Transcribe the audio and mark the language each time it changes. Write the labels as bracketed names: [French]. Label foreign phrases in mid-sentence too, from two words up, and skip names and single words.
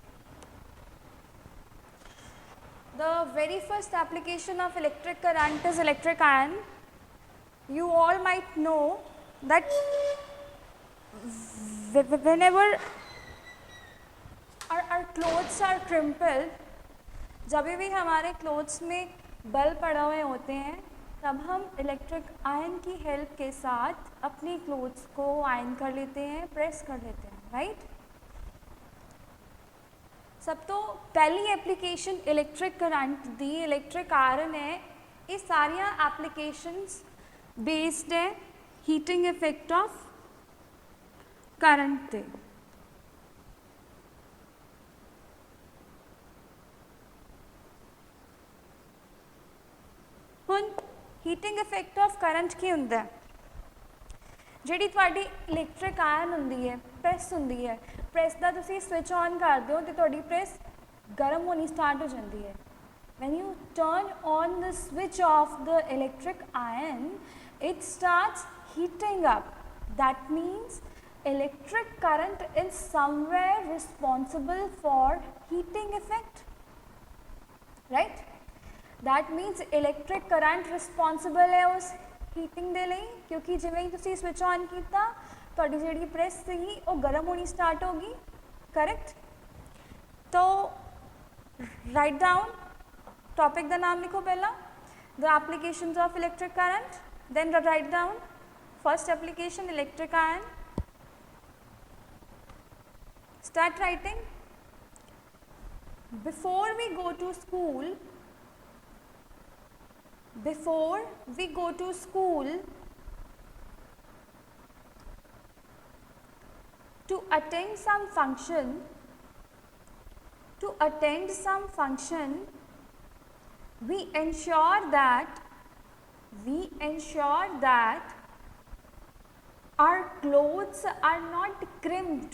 [English] The very first application of electric current is electric iron. You all might know that whenever our clothes are crumpled, [Hindi] जब भी हमारे क्लोथ्स में बल पड़े हुए होते हैं तब हम [English] electric iron [Hindi] की हेल्प के साथ अपनी क्लोथ्स को आयरन कर लेते हैं, प्रेस कर लेते हैं, राइट। [Punjabi] ਸਭ ਤੋਂ ਪਹਿਲੀ ਐਪਲੀਕੇਸ਼ਨ [English] electric current [Punjabi] ਦੀ [English] electric iron [Punjabi] ਹੈ। ਯੇ ਸਾਰੀਆ [English] applications based [Punjabi] ਹੈ [English] heating effect of current [Punjabi] ਤੇ। ਹੁਣ [English] heating effect of current [Punjabi] ਕੀ ਹੁੰਦਾ? ਜਿਹੜੀ ਤੁਹਾਡੀ [English] electric iron [Punjabi] ਹੁੰਦੀ ਹੈ, ਪ੍ਰੈਸ ਹੁੰਦੀ ਹੈ, ਪ੍ਰੈਸ ਦਾ ਤੁਸੀਂ [English] switch on [Punjabi] ਕਰਦੇ ਹੋ ਤੇ ਤੁਹਾਡੀ ਪ੍ਰੈਸ ਗਰਮ ਹੋਣੀ ਸਟਾਰਟ ਹੋ ਜਾਂਦੀ ਹੈ। [English] when you turn on the switch of the electric iron, it starts heating up. That means electric current is somewhere responsible for heating effect, right? That means electric current responsible [Punjabi] ਹੈ ਉਸ heating ਦੇ ਲਈ, ਕਿਉਂਕਿ ਜਿਵੇਂ ਹੀ ਤੁਸੀ [English] switch on [Punjabi] ਕੀਤਾ ਤੁਹਾਡੀ ਜਿਹੜੀ press ਸੀਗੀ ਉਹ ਗਰਮ ਹੋਣੀ start होगी, correct? तो [English] write down topic [Punjabi] ਦਾ ਨਾਮ ਲਿਖੋ ਪਹਿਲਾਂ, [English] the applications of electric current, then write down first application electric iron. Start writing. Before we go to school, to attend some function, we ensure that our clothes are not crimped.